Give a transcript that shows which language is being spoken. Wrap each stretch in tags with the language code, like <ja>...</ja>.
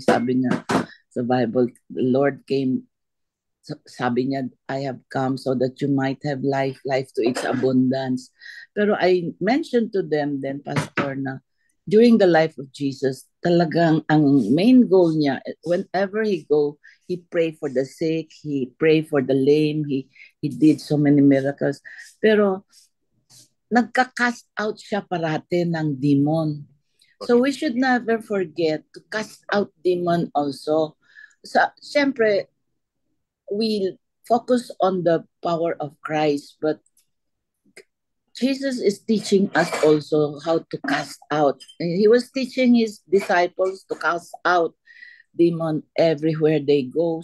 <tl>Sabi nga sa Bible,</tl> <en>the Lord came,</en> <tl>sabi niya,</tl> <en>I have come so that you might have life to its abundance. Pero I mentioned to them then, Pastor, na during the life of Jesus,</en> <tl>talagang ang main goal niya,</tl> <en>whenever he go, he pray for the sick, he pray for the lame, he did so many miracles.</en> <tl>Pero nagka-cast out siya parate ng demon.</tl> <en>So we should never forget to cast out demon also. So,</en> <tl>siyempre,</tl> <en>we focus on the power of Christ, but Jesus is teaching us also how to cast out. He was teaching his disciples to cast out demon everywhere they go.</en>